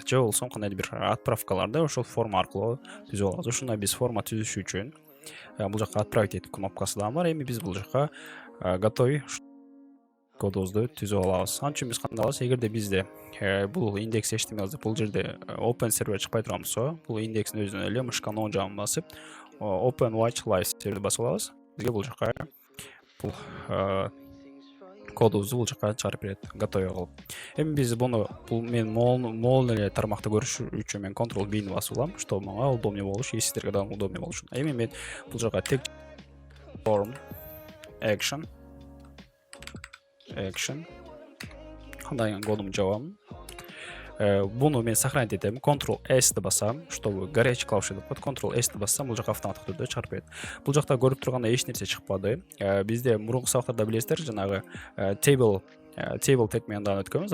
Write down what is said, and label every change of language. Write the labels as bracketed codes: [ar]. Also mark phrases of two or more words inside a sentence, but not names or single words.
[ky] Же болбосо кандайдыр бир отправкаларды ошол форма аркылуу түзүп алабыз. Ошондой биз форма түзүш үчүн бул жака отправить эт кнопкасы дагы бар. Эми биз бул жака готовый кодубузду түзүп алабыз. Ал үчүн биз кандай кылабыз? Эгерде бизде бул индекс HTML деп бул жерде [en] open server [ky] чыкпай турган болсо, бул индекстин өзүнөн эле мышканын оң жагын басып, [en] open watch live [ky] серверди басып алабыз. Бизге бул жака бул кодубузду бул жака чыгарып берет, готовый кылып. Эми биз буну мен моол эле тармакты көрүш үчүн мен Ctrl+B-ни басып алам, чтобы мага удобнее болуш, и сиздерге дагы удобнее болуш. Эми мен бул жака тек [en] form action [ky] кандай кодумду жабам. Буну мен сохранить этем. Ctrl+S басам, чтобы [ru] горячий клавиша [ky] деп коет. Ctrl+S бассам, бул жака автоматтык түрдө чыгарып берет. Бул жакта көрүп тургандай эч нерсе чыкпады. Бизде мурунку сабактарда билесиздер, жанагы [en] table tag [ky] менен дагы өткөнбүз.